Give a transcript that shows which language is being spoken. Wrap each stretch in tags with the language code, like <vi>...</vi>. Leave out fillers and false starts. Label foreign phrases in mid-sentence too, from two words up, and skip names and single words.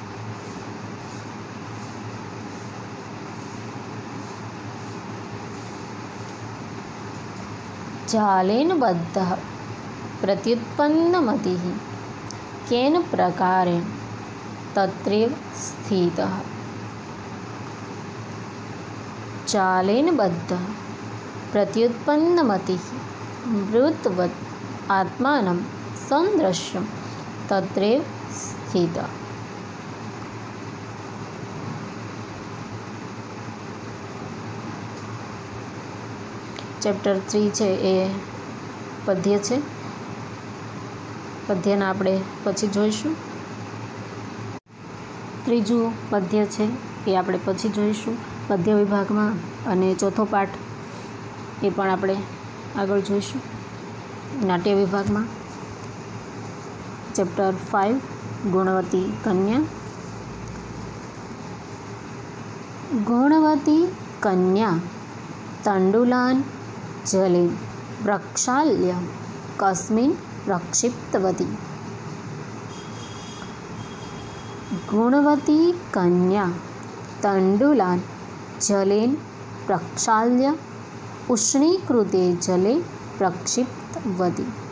<sa>जालेन बद्धः प्रत्युत्पन्नमतिः केन प्रकारेण तत्रैव स्थितः. जालेन बद्धः प्रत्युत्पन्नमतिः मृतवत् आत्मानं सन्दृश्यं तत्रैव स्थितः.</sa> <gu>ચેપ્ટર 3 છે એ પદ્ય છે. પદ્યના આપણે પછી જોઈશું. ત્રીજું પદ્ય છે એ આપણે પછી જોઈશું પદ્ય વિભાગમાં, અને ચોથો પાઠ એ પણ આપણે આગળ જોઈશું નાટ્ય વિભાગમાં. ચેપ્ટર 5 ગુણવતી કન્યા.</gu> <sa>ગુણવતી કન્યા તંડુલાન जले प्रक्षाल्य कस्मिन् प्रक्षिप्तवती. गुणवती कन्या तण्डुलान् जलेन प्रक्षाल्य उष्णीकृते जले प्रक्षिप्तवती.</sa>